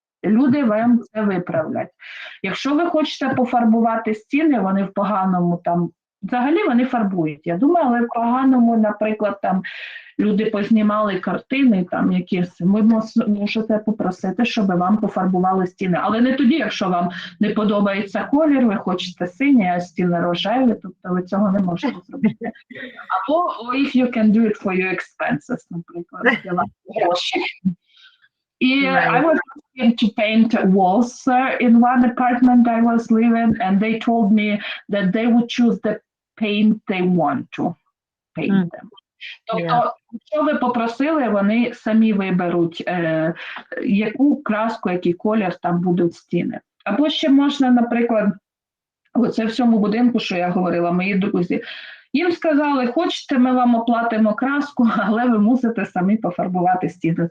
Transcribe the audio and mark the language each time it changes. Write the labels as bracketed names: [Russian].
[Ukrainian] Люди вам це виправлять. Якщо ви хочете пофарбувати стіни, вони в поганому там, взагалі вони фарбують, я думаю, але в поганому, наприклад, там люди познімали картини, там якісь, ви можете попросити, щоб вам пофарбували стіни. Але не тоді, якщо вам не подобається колір, ви хочете синій, а стіни рожеві, тобто ви цього не можете зробити. Або [English] if you can do it for your expenses, [Ukrainian] наприклад, для вас гроші. [English] I was going to paint walls in one apartment I was living, and they told me that they would choose the paint they want to paint them. [Ukrainian] Тобто, якщо ви попросили, вони самі виберуть, яку краску, який колір там будуть стіни. Або ще можна, наприклад, оце в цьому будинку, що я говорила, мої друзі, їм сказали, хочете, ми вам оплатимо краску, але ви мусите самі пофарбувати стіни.